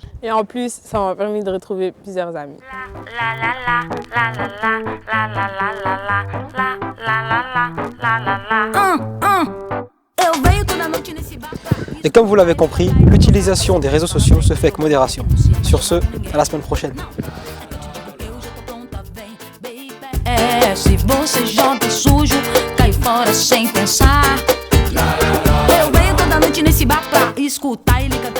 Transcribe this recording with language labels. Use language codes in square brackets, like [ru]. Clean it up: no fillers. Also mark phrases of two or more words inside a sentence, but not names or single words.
[fr] Et en plus, ça m'a permis de retrouver plusieurs amis. Et comme vous l'avez compris, l'utilisation des réseaux sociaux se fait avec modération. Sur ce, à la semaine prochaine. [pt] Se você joga sujo, cai fora sem pensar. Eu venho toda noite nesse bar pra escutar ele